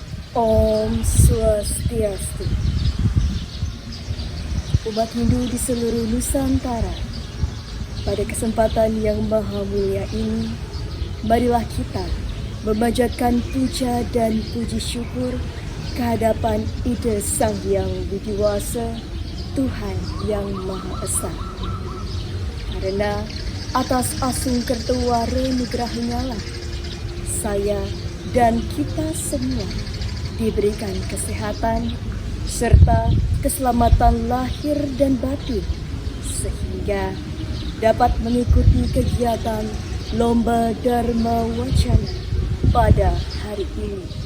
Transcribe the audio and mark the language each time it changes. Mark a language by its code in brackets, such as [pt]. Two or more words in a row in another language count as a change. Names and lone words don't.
[ban] Om Swastiastu. [id] Umat Hindu di seluruh Nusantara, pada kesempatan yang maha mulia ini, marilah kita memanjatkan puja dan puji syukur kehadapan Ida Sang Hyang Widiwasa, Tuhan yang Maha Esa. Karena atas [ban] asung kertewara nugrahnya [id] lah, saya dan kita semua diberikan kesehatan serta keselamatan lahir dan batin, sehingga dapat mengikuti kegiatan Lomba Dharma Wacana pada hari ini.